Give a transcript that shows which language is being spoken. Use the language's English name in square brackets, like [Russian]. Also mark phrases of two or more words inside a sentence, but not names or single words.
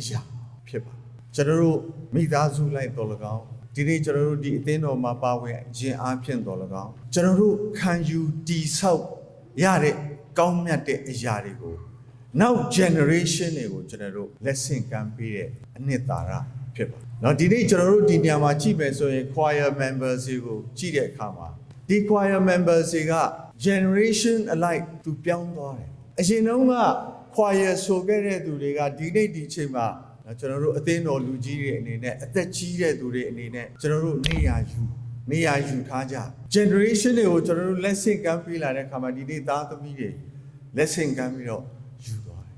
[Burmese] ရာဖြစ်ပါကျွန်တော်တို့မိသားစုလိုက်တော်၎င်းဒီနေ့ကျွန်တော်တို့ဒီအသင်းတော်မှာပါဝင်ခြင်းအားဖြင့်တော်၎င်းကျွန် တော်တို့ခံယူတည်ဆောက်ရတဲ့ကောင်းမြတ်တဲ့အရာတွေကိုနောက် generation တွေကိုကျွန်တော်တို့လက်ဆင့်ကမ်းပေးတဲ့အနှစ်သာရဖြစ်ပါเนาะဒီနေ့ကျွန်တော်တို့ဒီနေရာမှာကြည့်မယ်ဆိုရင် [English] choir members [Burmese] တွေကိုကြည့်တဲ့အခါမှာဒီ [English] choir members [Burmese] တွေက [English] generation alike [Burmese] သူပြောင်းသွားတယ်အရင်တုန်းက choir ဆိုခဲ့တဲ့သူတွေကဒီနေ့ဒီချိန်မှာကျွန်တော်တို့အသင်းတော်လူကြီးတွေအနေနဲ့အသက်ကြီးတဲ့သူတွေအနေနဲ့ ကျွန်တော်တို့နေရာယူထားကြ generation တွေကိုကျွန်တော်တို့လက်ဆင့်ကမ်းပေးလာတဲ့အခါမှာဒီနေ့သားသမီးတွေလက်ဆင့်ကမ်းပြီးတော့ယူသွားတယ်